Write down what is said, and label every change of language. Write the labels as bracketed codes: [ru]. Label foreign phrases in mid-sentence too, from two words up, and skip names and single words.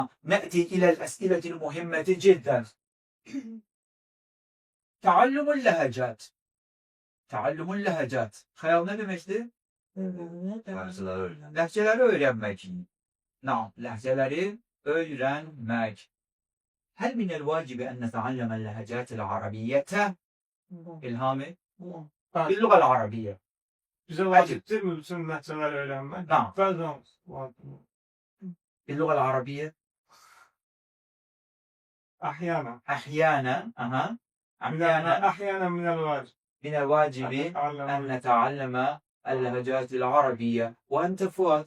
[ar] نأتي إلى الأسئلة المهمة جدا. تعلم اللهجات. تعلم اللهجات. [tr] Hayal ne demekti? Lehçeleri öğrenmek. نعم. لهجeleri öğrenmek. [ar] هل من الواجب أن نتعلم اللهجات العربية؟ إلهامي. باللغة العربية. [tr] Bize vaciptir mi bütün lehçeleri öğrenmek? [ar] نعم. [tr] Bazen [ar] باللغة العربية. أحيانا. أحيانا. أحيانا من الواجب. من الواجب أن نتعلم اللهجات العربية. وأنت فؤاد؟